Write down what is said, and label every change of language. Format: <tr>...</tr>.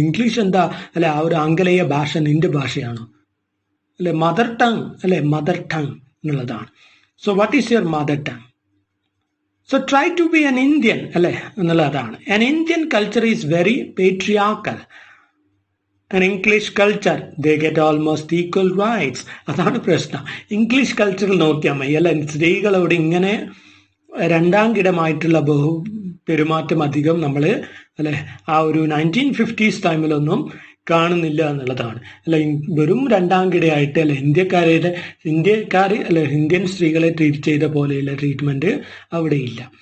<ml>English എന്താ അല്ലെ ആ ഒരു ആംഗലേയ ഭാഷ നിന്റെ ഭാഷയാണോ അല്ലെ? മദർ ടങ് അല്ലെ, മദർ ടങ് എന്നുള്ളതാണ്. So</ml> <en>What is your mother tongue? So try to be an Indian</en> <ml>അല്ലെ എന്നുള്ളതാണ്.</ml> <en>An Indian culture is very patriarchal. An English culture, they get almost equal rights.</en> <ml>അതാണ് പ്രശ്നം. ഇംഗ്ലീഷ് കൾച്ചറിൽ നോക്കിയാൽ മതി അല്ലെ, സ്ത്രീകളോട് ഇങ്ങനെ രണ്ടാം കിടമായിട്ടുള്ള പെരുമാറ്റം അധികം നമ്മൾ അല്ലെ ആ ഒരു 1950s ടൈമിലൊന്നും കാണുന്നില്ല എന്നുള്ളതാണ് അല്ലെ. വെറും രണ്ടാം കിടയായിട്ട് അല്ലെ ഇന്ത്യക്കാർ അല്ലെ ഇന്ത്യൻ സ്ത്രീകളെ ട്രീറ്റ് ചെയ്ത പോലെയുള്ള ട്രീറ്റ്മെന്റ് അവിടെ ഇല്ല.</ml>